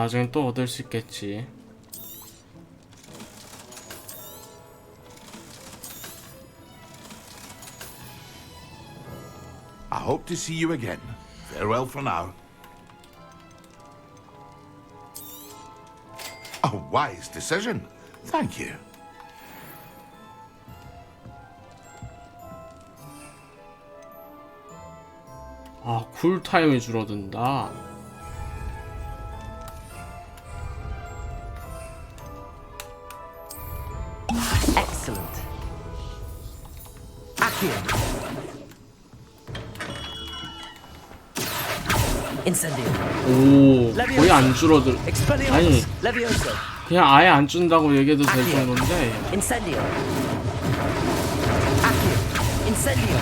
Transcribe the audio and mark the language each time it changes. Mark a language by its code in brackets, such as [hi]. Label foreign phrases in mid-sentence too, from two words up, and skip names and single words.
[ko] 나중에 또 얻을 수 있겠지. [en] I hope to see you again. Farewell for now. A wise decision. Thank you. [ko] 아, 쿨타임이 줄어든다. [en] Excellent. Accio. Incendio. [ko] 오, 거의 안 줄어들. 아니, [en] Expelliarmus. Levioso. [ko] 그냥 아예 안 준다고 얘기해도 될 정도인데. [en] Incendio. Accio. Incendio.